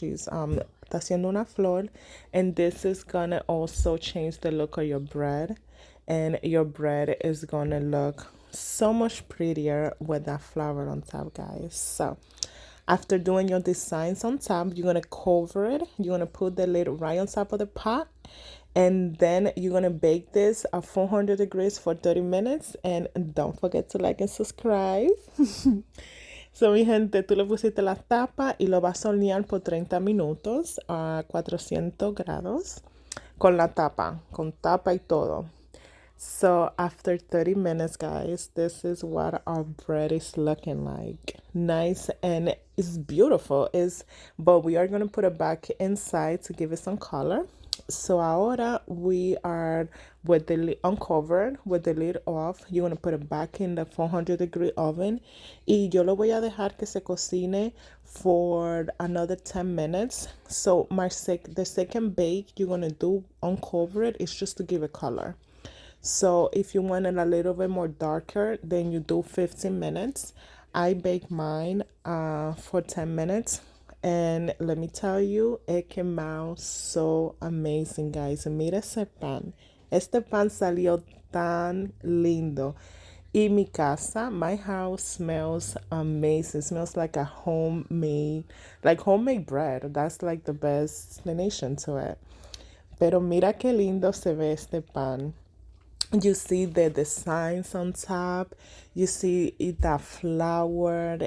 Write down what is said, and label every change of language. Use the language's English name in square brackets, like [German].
[English] She's [Spanish] está haciendo una flor, [English] and this is gonna also change the look of your bread, and your bread is gonna look so much prettier with that flower on top, guys. So after doing your designs on top, you're going to cover it. You're going to put the lid right on top of the pot. And then you're going to bake this at 400 degrees for 30 minutes. And don't forget to like and subscribe. [Spanish] So, mi gente, tú le pusiste la tapa y lo vas a hornear por 30 minutos a 400 grados. Con la tapa, con tapa y todo. [English] So after 30 minutes, guys, this is what our bread is looking like. Nice, and it's beautiful. But we are going to put it back inside to give it some color. So [Spanish] ahora [English] we are with the lid uncovered, with the lid off. You're going to put it back in the 400-degree oven. [Spanish] Y yo lo voy a dejar que se cocine [English] for another 10 minutes. So the second bake you're going to do uncover it is just to give it color. So if you want it a little bit more darker, then you do 15 minutes. I bake mine for 10 minutes. And let me tell you, it came out so amazing, guys. [Spanish] Mira ese pan. Este pan salió tan lindo. Y mi casa, [English] my house smells amazing. It smells like homemade bread. That's like the best explanation to it. [Spanish] Pero mira qué lindo se ve este pan. [English] You see the designs on top. You see that flower.